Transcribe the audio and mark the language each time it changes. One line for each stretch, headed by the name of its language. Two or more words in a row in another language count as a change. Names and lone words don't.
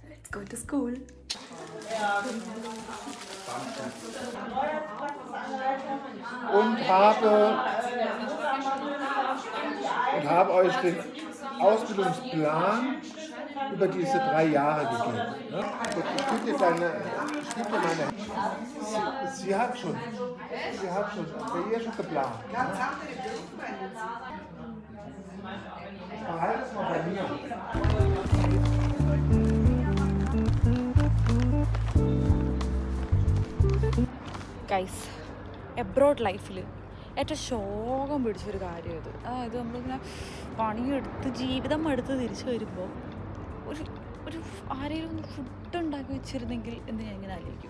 English: go to school.
German: Und habe euch den Ausbildungsplan über diese 3 Jahre gegeben. Ne? Ich gebe dir meine. Sie hat schon. Bei ihr schon geplant. Behalte es mal bei mir.
Malayalam: ഗൈസ്,
English: abroad life
Malayalam: ഏറ്റവും ശോകം പിടിച്ചൊരു കാര്യം ഇത്. അതായത് നമ്മളിങ്ങനെ പണിയെടുത്ത് ജീവിതം എടുത്ത് തിരിച്ചു വരുമ്പോൾ ഒരു ആരെങ്കിലും ഒന്ന് ഫുഡ് ഉണ്ടാക്കി വെച്ചിരുന്നെങ്കിൽ എന്ന് ഞാൻ ഇങ്ങനെ ആലോചിക്കും.